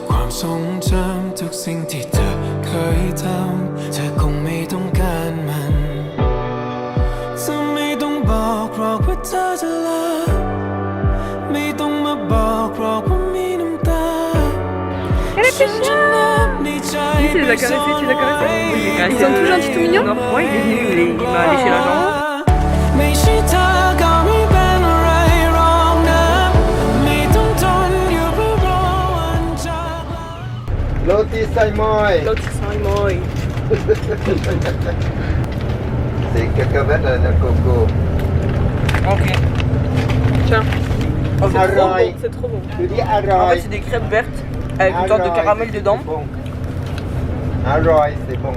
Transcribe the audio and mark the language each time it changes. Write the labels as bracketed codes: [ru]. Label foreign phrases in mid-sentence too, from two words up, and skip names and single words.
[th] ความทรงจำทุกสิ่งที่เธอเคยทำเธอคงไม่ต้องการมันเธอไม่ต้องบอกหรอกว่าเธอจะลาไม่ต้องมาบอกหรอกว่ามีน้ำตาฉันจะนับในใจ [fr] Tu les as caressés, tu les as caressés? Ils sont tout gentils, tout mignons? Non, ouais, il est venu, il m'a léché la jambe. [th] ไม่ใช่เธอก็ไม่เป็นอะไรหรอกนะไม่ต้องทนอยู่เพื่อรอวันจากลา [fr] Loti Saimoy. L'autre, c'est moi. C'est cacahuète à la coco. Ok. Tiens. Oh, c'est trop Arroy. bon. C'est trop bon. Tu dis En fait, Arroy. c'est des crêpes vertes avec une sorte de caramel dedans. Bon. Arroy, c'est bon.